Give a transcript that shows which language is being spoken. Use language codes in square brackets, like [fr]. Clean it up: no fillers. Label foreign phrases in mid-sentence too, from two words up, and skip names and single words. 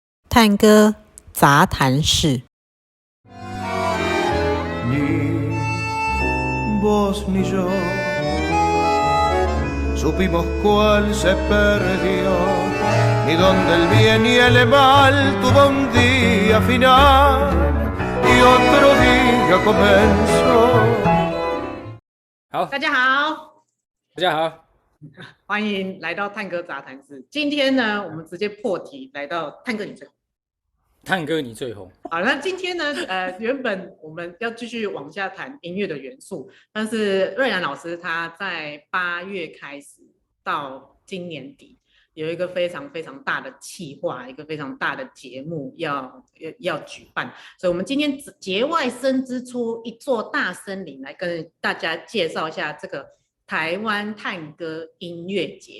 [zh] 探戈杂谈室。 [es] Ni vos ni yo supimos cuál se perdió, ni dónde el bien y el mal tuvo un día final y otro día comenzó。 [zh] 好，大家好，大家好，欢迎来到探戈杂谈室。今天呢，我们直接破题来到探戈你最红。探戈你最红。好，那今天呢，原本我们要继续往下谈音乐的元素，但是瑞然老师他在8月开始到今年底有一个非常非常大的企划，一个非常大的节目要举办，所以我们今天节外生枝出一座大森林来跟大家介绍一下这个台湾探戈音乐节。